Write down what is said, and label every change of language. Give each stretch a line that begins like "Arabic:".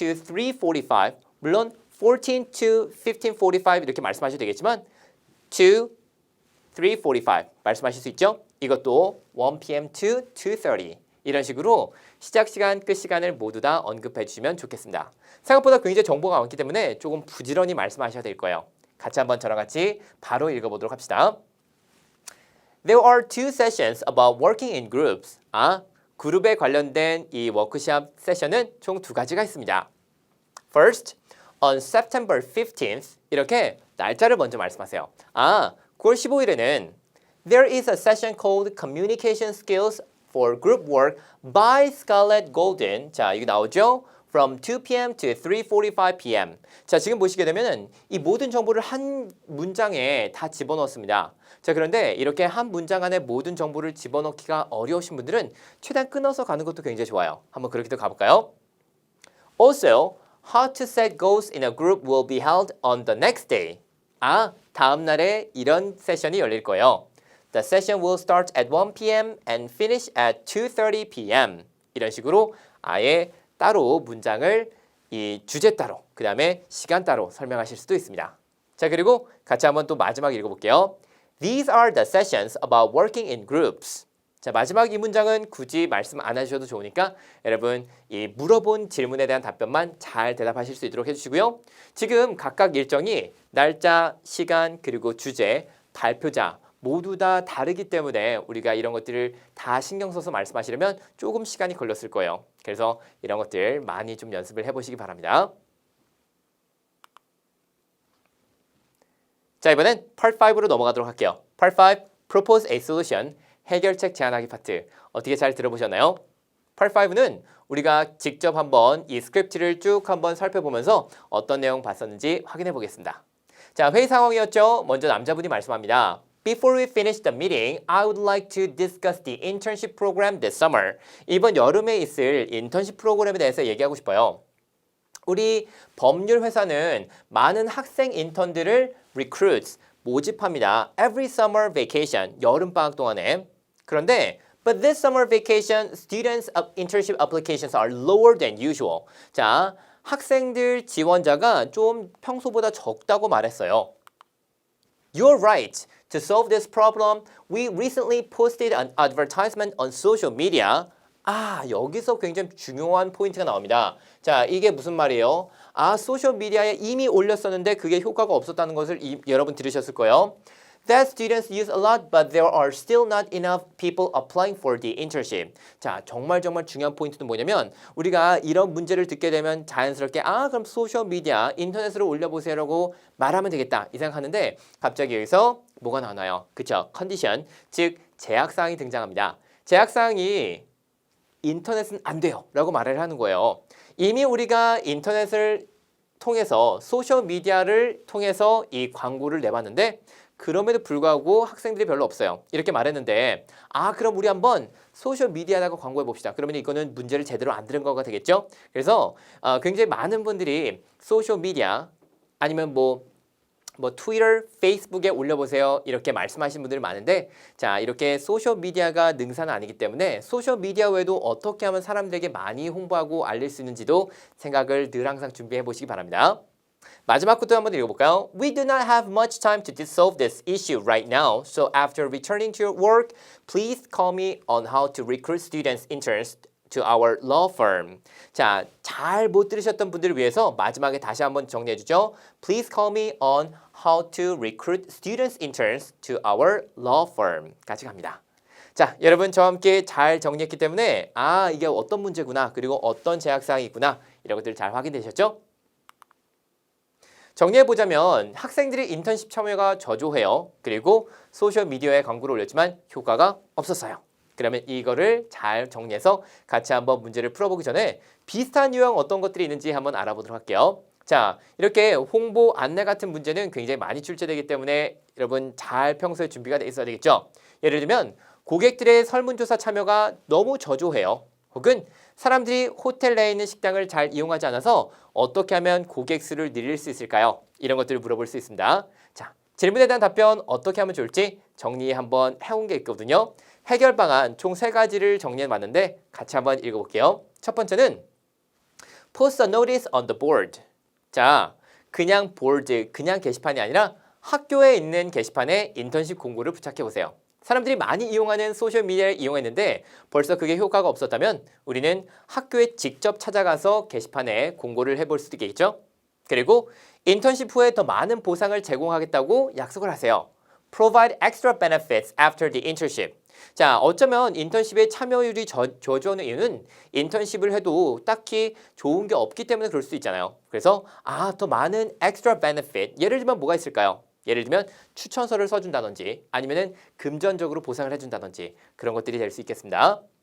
Korean: to 3:45 물론 14 to 15:45 이렇게 말씀하셔도 되겠지만 to 3:45 말씀하실 수 있죠? 이것도
English: 1 p.m. to 2:30
Korean: 이런 식으로 시작 시간, 끝 시간을 모두 다 언급해 주시면 좋겠습니다. 생각보다 굉장히 정보가 많기 때문에 조금 부지런히 말씀하셔야 될 거예요. 같이 한번 저랑 같이 바로 읽어보도록 합시다.
English: There are two sessions about working in groups.
Korean: 그룹에 관련된 이 워크숍 세션은 총 두 가지가 있습니다.
English: First, on September 15th
Korean: 이렇게 날짜를 먼저 말씀하세요. 9월 15일에는
English: There is a session called Communication Skills for Group Work by Scarlett Golden.
Korean: 자, 이거 나오죠?
English: From 2 p.m. to 3:45 p.m.
Korean: 자, 지금 보시게 되면 이 모든 정보를 한 문장에 다 집어넣었습니다. 자, 그런데 이렇게 한 문장 안에 모든 정보를 집어넣기가 어려우신 분들은 최대한 끊어서 가는 것도 굉장히 좋아요. 한번 그렇게도 가볼까요?
English: Also, how to set goals in a group will be held on the next day.
Korean: 다음 날에 이런 세션이 열릴 거예요.
English: The session will start at 1 p.m. and finish at 2:30 p.m.
Korean: 이런 식으로 아예 따로 문장을 이 주제 따로, 그 다음에 시간 따로 설명하실 수도 있습니다. 자, 그리고 같이 한번 또 마지막 읽어볼게요.
English: These are the sessions about working in groups.
Korean: 자, 마지막 이 문장은 굳이 말씀 안 해주셔도 좋으니까 여러분 이 물어본 질문에 대한 답변만 잘 대답하실 수 있도록 해주시고요. 지금 각각 일정이 날짜, 시간, 그리고 주제, 발표자 모두 다 다르기 때문에 우리가 이런 것들을 다 신경 써서 말씀하시려면 조금 시간이 걸렸을 거예요. 그래서 이런 것들 많이 좀 연습을 해보시기 바랍니다. 자, 이번엔 Part 5로 넘어가도록 할게요.
English: Part 5, Propose a Solution,
Korean: 해결책 제안하기 파트. 어떻게 잘 들어보셨나요? Part 5는 우리가 직접 한번 이 스크립트를 쭉 한번 살펴보면서 어떤 내용 봤었는지 확인해 보겠습니다. 자, 회의 상황이었죠. 먼저 남자분이 말씀합니다.
English: Before we finish the meeting, I would like to discuss the internship program this summer.
Korean: 이번 여름에 있을 인턴십 프로그램에 대해서 얘기하고 싶어요. 우리 법률 회사는 많은 학생 인턴들을 recruits, 모집합니다.
English: Every summer vacation,
Korean: 여름 방학 동안에. 그런데
English: But this summer vacation, students' internship applications are lower than usual.
Korean: 자, 학생들 지원자가 좀 평소보다 적다고 말했어요.
English: You're right. To solve this problem, we recently posted an advertisement on social media.
Korean: 여기서 굉장히 중요한 포인트가 나옵니다. 자, 이게 무슨 말이에요? 소셜미디어에 이미 올렸었는데 그게 효과가 없었다는 것을 여러분 들으셨을 거예요.
English: That students use a lot, but there are still not enough people applying for the internship.
Korean: 자, 정말 중요한 포인트는 뭐냐면 우리가 이런 문제를 듣게 되면 자연스럽게 그럼 소셜미디어, 인터넷으로 올려보세요라고 말하면 되겠다 이 생각하는데 갑자기 여기서 뭐가 나와요? 그쵸? 컨디션, 즉 제약사항이 등장합니다. 제약사항이 인터넷은 안 돼요 라고 말을 하는 거예요. 이미 우리가 인터넷을 통해서 소셜미디어를 통해서 이 광고를 내봤는데 그럼에도 불구하고 학생들이 별로 없어요. 이렇게 말했는데 그럼 우리 한번 소셜미디어에다가 광고해 봅시다. 그러면 이거는 문제를 제대로 안 들은 거가 되겠죠? 그래서 굉장히 많은 분들이 소셜미디어 아니면 뭐 트위터, 페이스북에 올려보세요 이렇게 말씀하시는 분들이 많은데 자, 이렇게 소셜미디어가 능사는 아니기 때문에 소셜미디어 외에도 어떻게 하면 사람들에게 많이 홍보하고 알릴 수 있는지도 생각을 늘 항상 준비해 보시기 바랍니다. 마지막 것도 한번 읽어볼까요?
English: We do not have much time to solve this issue right now. So after returning to your work, please call me on how to recruit students interns to our law firm.
Korean: 자, 잘 못 들으셨던 분들을 위해서 마지막에 다시 한번 정리해 주죠.
English: Please call me on how to recruit students interns to our law firm.
Korean: 까지 갑니다. 자, 여러분 저와 함께 잘 정리했기 때문에 이게 어떤 문제구나 그리고 어떤 제약사항이 있구나 이런 것들 잘 확인되셨죠? 정리해보자면 학생들의 인턴십 참여가 저조해요. 그리고 소셜미디어에 광고를 올렸지만 효과가 없었어요. 그러면 이거를 잘 정리해서 같이 한번 문제를 풀어보기 전에 비슷한 유형 어떤 것들이 있는지 한번 알아보도록 할게요. 자, 이렇게 홍보 안내 같은 문제는 굉장히 많이 출제되기 때문에 여러분 잘 평소에 준비가 돼 있어야 되겠죠. 예를 들면 고객들의 설문조사 참여가 너무 저조해요. 혹은 사람들이 호텔 내에 있는 식당을 잘 이용하지 않아서 어떻게 하면 고객 수를 늘릴 수 있을까요? 이런 것들을 물어볼 수 있습니다. 자, 질문에 대한 답변 어떻게 하면 좋을지 정리 한번 해온 게 있거든요. 해결 방안 총 3가지를 정리해봤는데 같이 한번 읽어볼게요. 첫 번째는
English: Post a notice on the board.
Korean: 자, 그냥 보드, 그냥 게시판이 아니라 학교에 있는 게시판에 인턴십 공고를 부착해보세요. 사람들이 많이 이용하는 소셜미디어를 이용했는데 벌써 그게 효과가 없었다면 우리는 학교에 직접 찾아가서 게시판에 공고를 해볼 수도 있겠죠. 그리고 인턴십 후에 더 많은 보상을 제공하겠다고 약속을 하세요.
English: Provide extra benefits after the internship.
Korean: 자, 어쩌면 인턴십에 참여율이 저조하는 이유는 인턴십을 해도 딱히 좋은 게 없기 때문에 그럴 수 있잖아요. 그래서 더 많은 extra benefit. 예를 들면 뭐가 있을까요? 예를 들면 추천서를 써준다든지 아니면은 금전적으로 보상을 해준다든지 그런 것들이 될 수 있겠습니다.